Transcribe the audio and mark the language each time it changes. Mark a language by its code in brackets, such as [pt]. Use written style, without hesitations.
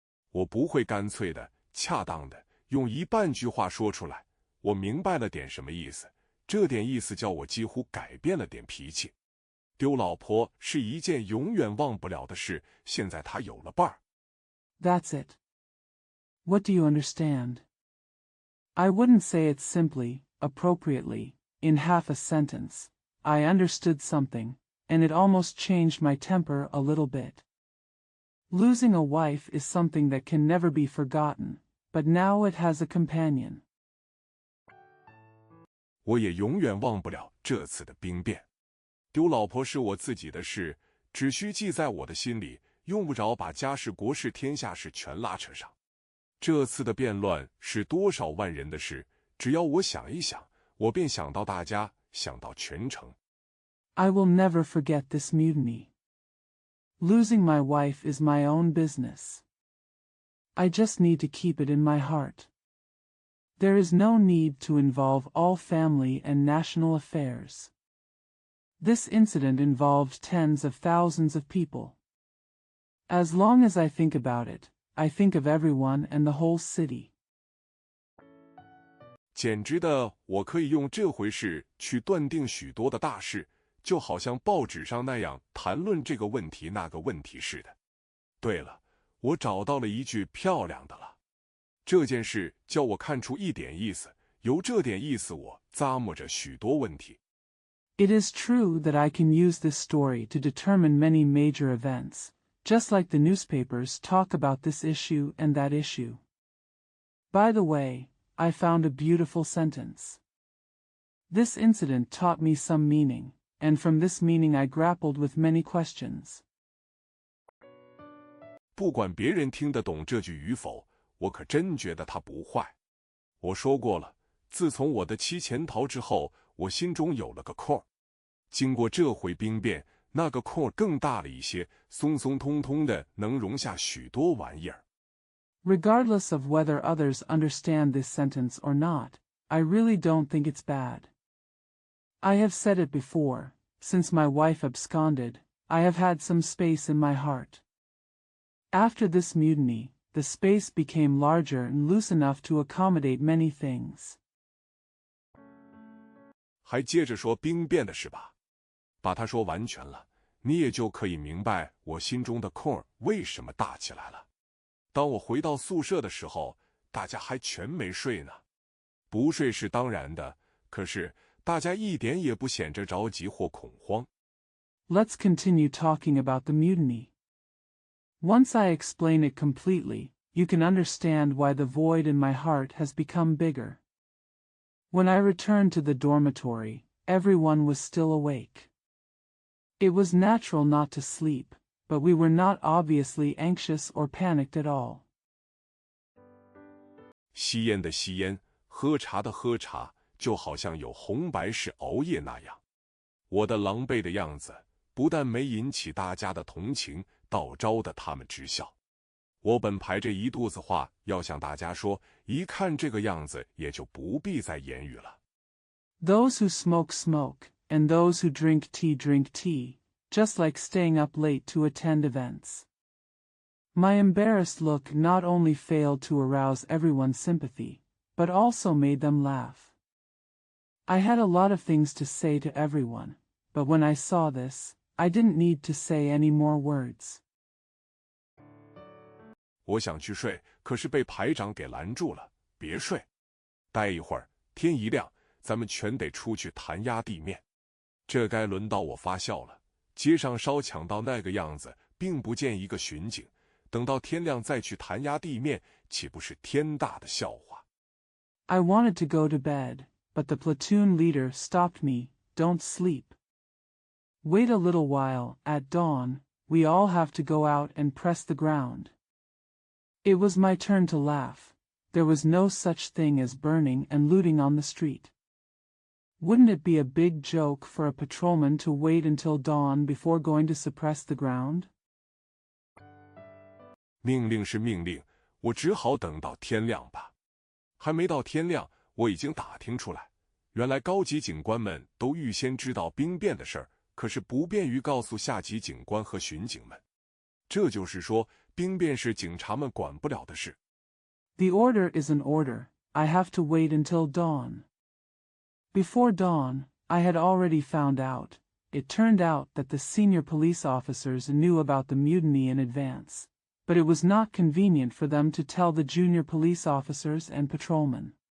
[zh] 我不会干脆的、恰当的用一半句话说出来。我明白了点什么意思，这点意思叫我几乎改变了点脾气。丢老婆是一件永远忘不了的事，现在他有了伴儿。 [en] That's it. What do you understand? I wouldn't say it simply, appropriately, in half a sentence. I understood something, and it almost changed my temper a little bit. Losing a wife is something that can never be forgotten, but now it has a companion. [zh] 我也永远忘不了这次的兵变。丢老婆是我自己的事，只需记在我的心里，用不着把家事国事天下事全拉扯上。这次的变乱是多少万人的事，只要我想一想，我便想到大家，想到全城。 [en] I will never forget this mutiny. Losing my wife is my own business. I just need to keep it in my heart. There is no need to involve all family and national affairs. This incident involved tens of thousands of people. As long as I think about it, I think of everyone and the whole city. [zh] 简直的，我可以用这回事去断定许多的大事，就好像报纸上那样谈论这个问题那个问题似的。对了，我找到了一句漂亮的了。这件事叫我看出一点意思，由这点意思我咂摸着许多问题。 [en] It is true that I can use this story to determine many major events, just like the newspapers talk about this issue and that issue. By the way, I found a beautiful sentence. This incident taught me some meaning, and from this meaning I grappled with many questions. [zh] 不管别人听得懂这句与否，我可真觉得它不坏。我说过了，自从我的妻潜逃之后，我心中有了个空。经过这回兵变，那个空更大了一些，松松通通的，能容下许多玩意儿。 [en] Regardless of whether others understand this sentence or not, I really don't think it's bad. I have said it before, since my wife absconded, I have had some space in my heart. After this mutiny, the space became larger and loose enough to accommodate many things. [zh] 还接着说兵变的事吧，把它说完全了，你也就可以明白我心中的空为什么大起来了。当我回到宿舍的时候，大家还全没睡呢。不睡是当然的，可是大家一点也不显着着急或恐慌。 [en] Let's continue talking about the mutiny. Once I explain it completely, you can understand why the void in my heart has become bigger. When I returned to the dormitory, everyone was still awake. It was natural not to sleep, but we were not obviously anxious or panicked at all. [zh] 吸烟的吸烟，喝茶的喝茶，就好像有红白事熬夜那样。我的狼狈的样子，不但没引起大家的同情，倒招得他们直笑。我本排着一肚子话要向大家说，一看这个样子，也就不必再言语了。 [en] Those who smoke smoke, and those who drink tea, just like staying up late to attend events. My embarrassed look not only failed to arouse everyone's sympathy, but also made them laugh. I had a lot of things to say to everyone, but when I saw this, I didn't need to say any more words. [zh] 我想去睡，可是被排长给拦住了。别睡，待一会儿，天一亮，咱们全得出去弹压地面。这该轮到我发笑了。街上烧抢到那个样子，并不见一个巡警，等到天亮再去弹压地面，岂不是天大的笑话？ [en] I wanted to go to bed, but the platoon leader stopped me. Don't sleep. Wait a little while. At dawn, we all have to go out and press the ground. It was my turn to laugh. There was no such thing as burning and looting on the street. Wouldn't it be a big joke for a patrolman to wait until dawn before going to suppress the ground? [zh] 命令是命令，我只好等到天亮吧。还没到天亮，我已经打听出来，原来高级警官们都预先知道兵变的事儿，可是不便于告诉下级警官和巡警们。这就是说，兵变是警察们管不了的事。 [en] The order is an order. I have to wait until dawn. Before dawn, I had already found out. It turned out that the senior police officers knew about the mutiny in advance, but it was not convenient for them to tell the junior police officers and patrolmen.